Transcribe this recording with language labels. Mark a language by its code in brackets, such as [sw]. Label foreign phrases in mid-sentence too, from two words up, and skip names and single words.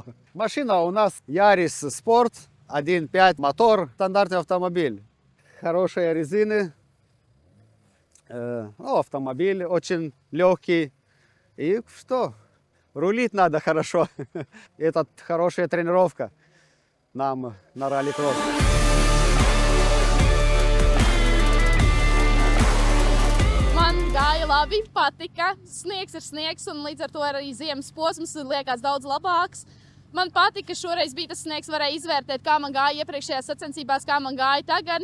[ru] Машина у нас Yaris Sport 1.5 мотор, стандартный автомобиль. Хорошие резины. Автомобиль очень легкий. И что? Рулить надо хорошо. Это хорошая тренировка нам на ралли-кросс. [lv] Man gāja labi, patika. Sniegs ir sniegs, un līdz ar to arī ziemas posms liekas daudz labāks. Man patika, šoreiz bija tas sniegs, varēja izvērtēt, kā man gāja iepriekšējās sacensībās, kā man gāja tagad.